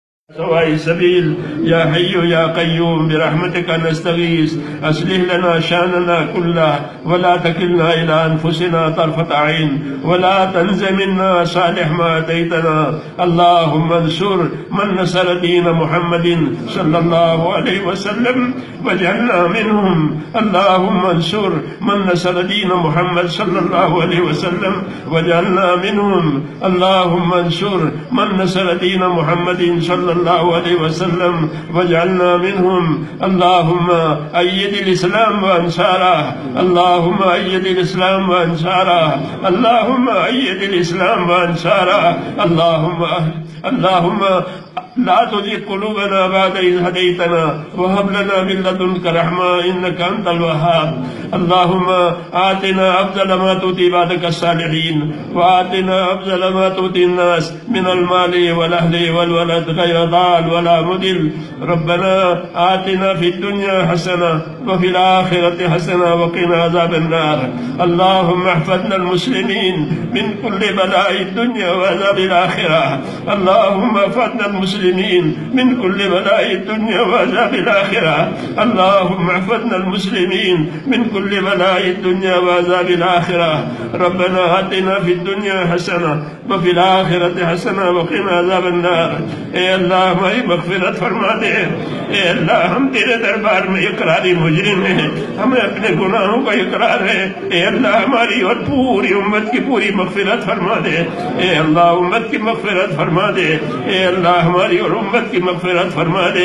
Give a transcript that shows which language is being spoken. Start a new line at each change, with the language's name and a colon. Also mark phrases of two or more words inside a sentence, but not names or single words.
Arabic: سواء السبيل يا حي يا قيوم برحمتك نستغيث أصلح لنا شأننا كله ولا تكلنا إلى أنفسنا طرفة عين ولا تنزع منا صالح ما أعطيتنا اللهم انصر من نصر دين محمد صلى الله عليه وسلم واجعلنا منهم اللهم انصر من نصر دين محمد صلى الله عليه وسلم واجعلنا منهم اللهم انصر من نصر دين محمد صلى الله عليه وسلم واجعلنا منهم اللهم أيد الإسلام وأنصاره اللهم أيد الإسلام وأنصاره اللهم أيد الإسلام وأنصاره اللهم لا تزغ قلوبنا بعد إذ هديتنا وهب لنا من لدنك رحمة إنك أنت الوهاب اللهم آتنا أفضل ما تؤتي عبادك الصالحين وآتنا أفضل ما تؤتي الناس من المال والأهل والولد غير ضال ولا مضل ربنا آتنا في الدنيا حسنة وفي الآخرة حسنة وقنا عذاب النار اللهم احفظنا مسلمين من كل بلاء الدنيا وعذاب الآخرة اللهم احفظنا مسلمين من كل بلاء الدنيا وعذاب الآخرة اللهم احفظنا مسلمين من كل بلاء الدنيا وعذاب الآخرة ربنا آتنا في الدنيا حسنة وفي الآخرة حسنة وقنا عذاب النار.
Hindi: ए अल्लाह हमारी मग़फ़िरत फरमा दे। ए अल्लाह हम तेरे दरबार में इक़रारी मुजरिम हैं, हमें अपने गुनाहों का इक़रार है। ए अल्लाह हमारी और पूरी उम्मत की पूरी मग़फ़िरत फरमा दे। ए अल्लाह उम्मत की मग़फ़िरत फरमा दे। ए अल्लाह हमारी और उम्मत की मग़फ़िरत फरमा दे।